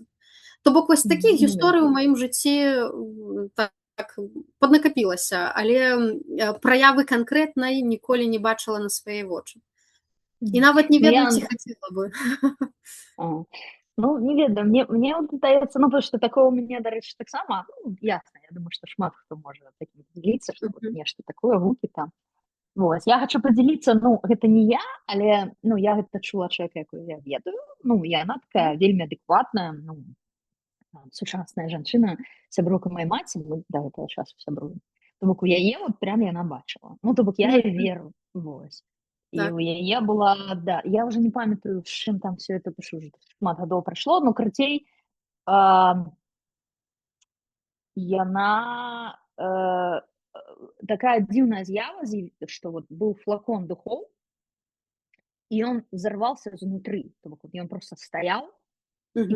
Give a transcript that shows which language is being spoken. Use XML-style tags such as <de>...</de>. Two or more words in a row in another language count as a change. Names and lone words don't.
<be>То бок вось такіх Ну да. гісторый у маім жыцці так паднакапілася, але праявы канкрэтнай ніколі не бачыла на свае вочы. І Мгм. нават не Ну, ведаю, я ці хацела бы. А, ну, не ведаю, мне вот здаецца, ну,</be> <ru>потому что такое</ru> <be>у мяне, дарэчы, таксама, ну, ясна, я думаю, што шмат хто можа такім падзяліцца, што вот Мгм. нешта такое, гукі там. Вось, я хачу падзяліцца, ну, гэта не я, але, ну, я гэта чула чалавека, якую я ведаю, ну, і яна такая вельмі адэкватная, ну, сучасная жанчына, сяброўка маёй маці, мы да гэтага часу сябруем. То бок у яе вот прям яна бачыла. Ну, то бок я ёй Мгм. веру, вось. І Так. у яе была, да, я ўжо не памятаю, з чым там</be> <ru>все это, пишу, уже</ru> <be>шмат гадоў прайшло, ну, карацей, яна такая дзіўная з'ява, што вот быў флакон духоў, і ён взорвался знутры, то бок ён просто стаяў і</be>